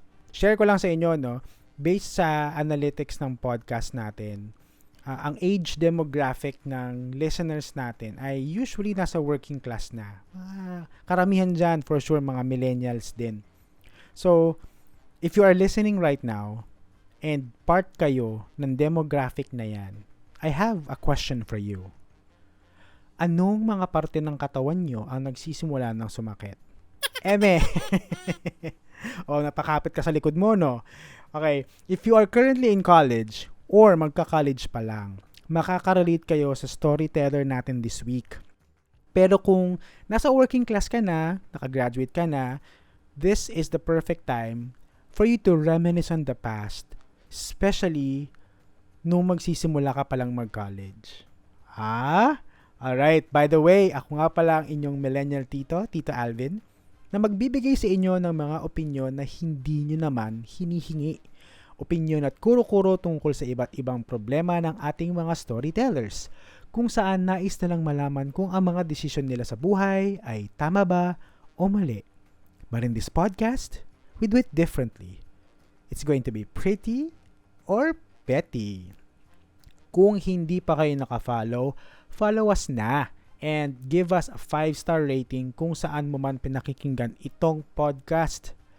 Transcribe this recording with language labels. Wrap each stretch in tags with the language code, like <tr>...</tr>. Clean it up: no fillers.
<tl>Share ko lang sa inyo, no? Based sa analytics ng podcast natin, ang age demographic ng listeners natin ay usually nasa working class na. Karamihan dyan, for sure, mga millennials din.</tl> <en>So, if you are listening right now, and</en> <tl>part kayo ng demographic na yan,</tl> <en>I have a question for you.</en> <tl>Anong mga parte ng katawan nyo ang nagsisimula ng sumakit? Eme! Napakapit ka sa likod mo, no?</tl> <en>Okay, if you are currently in college or</en> <tl>magka-college pa lang, makaka-relate kayo sa storyteller natin</tl> <en>this week.</en> <tl>Pero kung nasa working class ka na, nakagraduate ka na,</tl> <en>this is the perfect time for you to reminisce on the past, especially</en> <tl>nung magsisimula ka palang mag-college. Alright, by the way, ako nga pala ang inyong millennial Tito Alvin, na magbibigay sa inyo ng mga opinyon na hindi nyo naman hinihingi. Opinyon at kuro-kuro tungkol sa iba't ibang problema ng ating mga storytellers, kung saan nais nilang malaman kung ang mga desisyon nila sa buhay ay tama ba o mali.</tl> <en>But in this podcast, we do it differently. It's going to be pretty or petty.</en> <tl>Kung hindi pa kayo naka-follow, follow us na and</tl> <en>give us a 5-star rating</en> <tl>kung saan mo man pinakikinggan itong podcast.</tl>